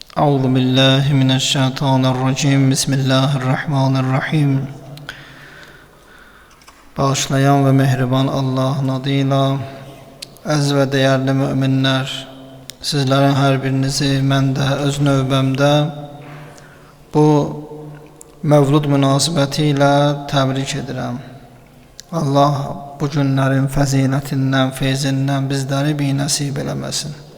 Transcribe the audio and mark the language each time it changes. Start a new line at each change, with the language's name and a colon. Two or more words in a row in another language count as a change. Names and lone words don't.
Arabic: أعوذ بالله من الشيطان الرجيم. بسم الله الرحمن الرحيم.
Azerbaijani: Bağışlayan ve mehriban Allah'ın adıyla. Əziz və dəyərli müminlər, sizlərin hər birinizi mən də öz növbəmdə bu Mövlud münasibəti ilə təbrik edirəm. Allah bu günlərin fəzilətindən, feyzindən bizləri binəsib eləməsin.